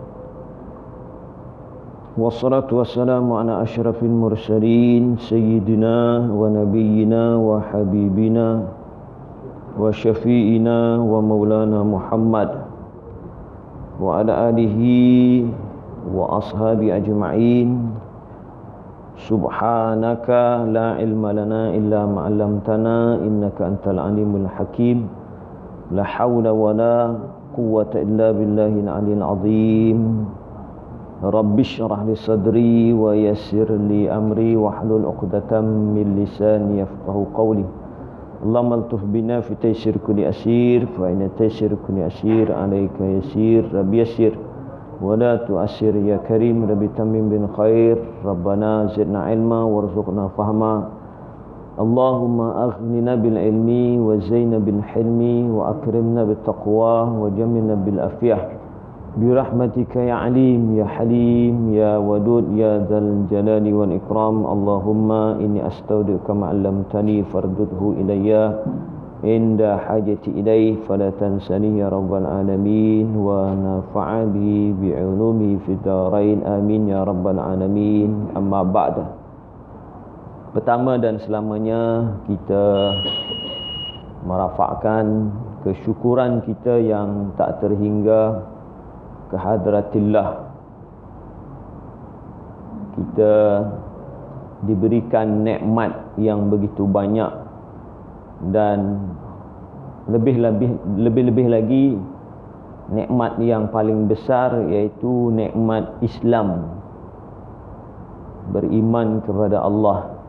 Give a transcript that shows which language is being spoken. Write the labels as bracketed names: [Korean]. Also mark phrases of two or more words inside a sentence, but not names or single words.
[Arabic] والصلاة والسلام على أشرف المرسلين سيدنا ونبينا وحبيبنا وشفيعنا ومولانا محمد وعلى آله وأصحابه أجمعين. سبحانك لا علم لنا إلا ما علمتنا إنك أنت العليم الحكيم. لا حول ولا قوة إلا بالله العلي العظيم. رب اشرح لي صدري ويسر لي أمري واحلل عقدة من لساني يفقهوا قولي. اللهم الطف بنا في تيسير كل عسير فإن تيسير كل عسير عليك يسير. رب يسر ولا تعسر يا كريم. رب تمم بالخير. ربنا زدنا علما وارزقنا فهما. اللهم أغننا بالعلم وزينا بالحلم وأكرمنا بالتقوى وجملنا بالعافية برحمتك يا عليم يا حليم يا ودود يا ذا الجلال والإكرام. اللهم إني أستودعك ما علمتني فاردده إلي عند حاجتي إليه فلا تنسني يا رب العالمين وانفعني بعلومي في الدارين آمين يا رب العالمين. أما بعد. [Malay] Pertama dan selamanya kita merafakkan kesyukuran kita yang tak terhingga ke hadratillah. Kita diberikan nikmat yang begitu banyak dan lebih-lebih lagi nikmat yang paling besar, iaitu nikmat Islam, beriman kepada Allah.